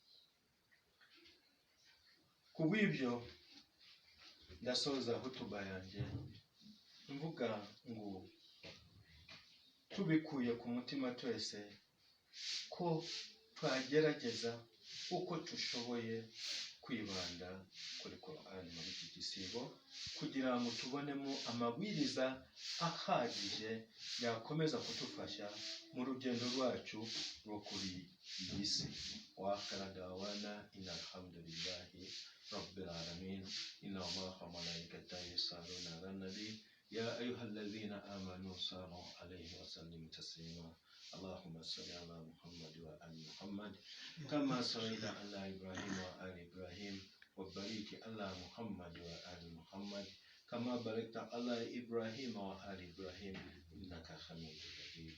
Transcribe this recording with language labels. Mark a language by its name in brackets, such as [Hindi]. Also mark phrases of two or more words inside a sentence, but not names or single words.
[Kinyarwanda] Kubw'ibyo ndasoza hutuba yanjye mvuga ngo tubikuye ku mutima twese ko twagerageza uko tushoboye kwibanda kuri Qur'an muri iki gisibo kugira ngo tubonemo amabwiriza ahagije yakomeza kudufasha mu rugendo rwacu rwo kuri iyi si. [Arabic] وآخر دعوانا أن الحمد لله رب العالمين. إن الله وملائكته يصلون على النبي يا أيها الذين آمنوا صلوا عليه وسلموا تسليما. اللهم صل على محمد وآل محمد كما صليت على إبراهيم وآل إبراهيم وبارك على محمد وآل محمد كما باركت على إبراهيم وآل إبراهيم إنك حميد مجيد.